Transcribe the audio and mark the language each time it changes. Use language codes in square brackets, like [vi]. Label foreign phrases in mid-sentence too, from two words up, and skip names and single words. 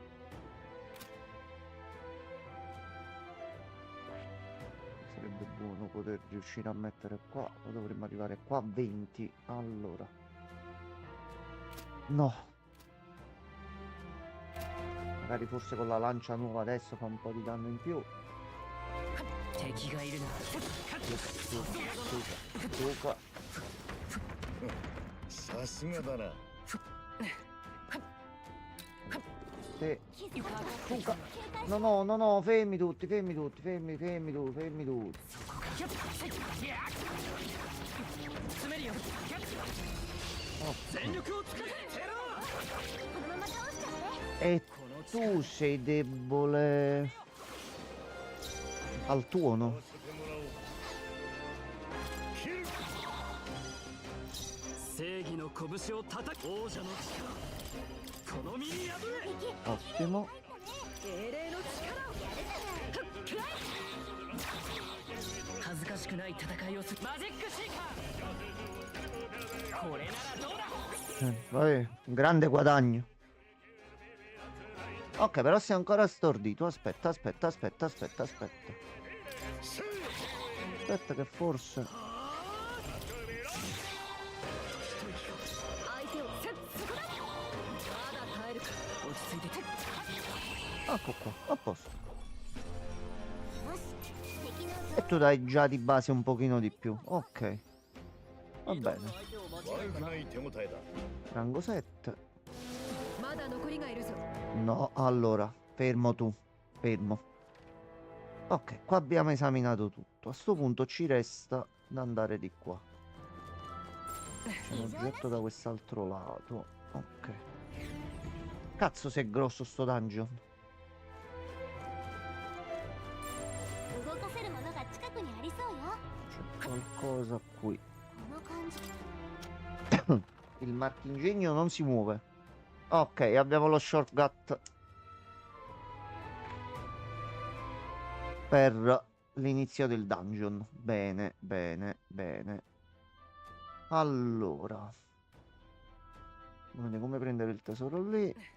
[it] Sarebbe buono poter riuscire a mettere qua, o dovremmo arrivare qua a 20. Allora, no, magari forse con la lancia nuova adesso fa un po' di danno in più. [ja] 敵がいるな [it] Suca. [ja] さすがだな [it] Te. Suca. No, fermi tutti, fermi tutti. [ja] 詰めるよ [it] Oh. [ja] 全力を尽くせ [it] E tu sei debole al tuono. [ja] せてもらおうキル正義の拳を叩く王者の力この身に宿れ [it] Ottimo. [ja] 英霊の力を恥ずかしくない戦いをするマジックシーカーこれならどうだ [it] Vabbè, un grande guadagno. Ok, però sei ancora stordito. Aspetta. Aspetta che forse... [ja] 相手をせっそこだまだ耐えるか落ち着いてて [it] Ecco qua, a posto. E tu dai già di base un pochino di più. Ok. Va bene. [ja] 悪くない手応えだ [it] Rango 7. [ja] まだ残りがいるぞ [it] No, allora, fermo tu. Fermo. Ok, qua abbiamo esaminato tutto. A sto punto ci resta da andare di qua. C'è un oggetto da quest'altro lato. Ok. Cazzo, se è grosso sto dungeon. [ja] 動かせるものが近くにありそうよ。 [it] C'è qualcosa qui. [ja] この感じ。 [it] Il marchingegno non si muove. Ok, abbiamo lo shortcut per l'inizio del dungeon. Bene. Allora, come prendere il tesoro lì.